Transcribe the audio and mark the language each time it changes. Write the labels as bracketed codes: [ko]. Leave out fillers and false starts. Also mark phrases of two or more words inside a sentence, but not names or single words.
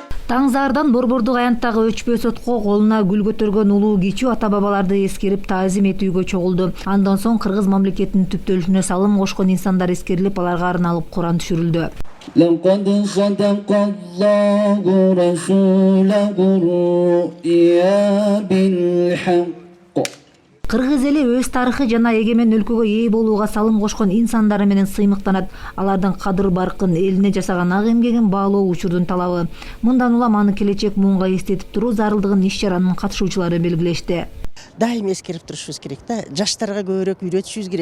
[ky] Таңзаардан Борбордук аянттагы өчпөй сотко колуна гүл көтөргөн улуу кичүү ата-бабаларды эскерип таазим этүүгө чогулду. Андан соң кыргыз мамлекетинин түптөлүшүнө салым кошкон инсандар эскерилип, аларга арналып Куран түшүрүлдү. [ar] لقد صدق الله رسوله الرؤيا بالحق. [ky] Кыргыз эли өз тарыхы жана эгемен өлкөгө ээ болууга салым кошкон инсандары менен сыймыктанат. Алардын кадыр баркын, элине жасаган ак эмгегин баалоо учурдун талабы. Мындан улам аны келечек муунга эстетип туруу зарылдыгын иш-чаранын катышуучулары белгилешти. Дайым эскерип турушубуз керек да. Жаштарга көбүрөөк үйрөтүшүбүз керек.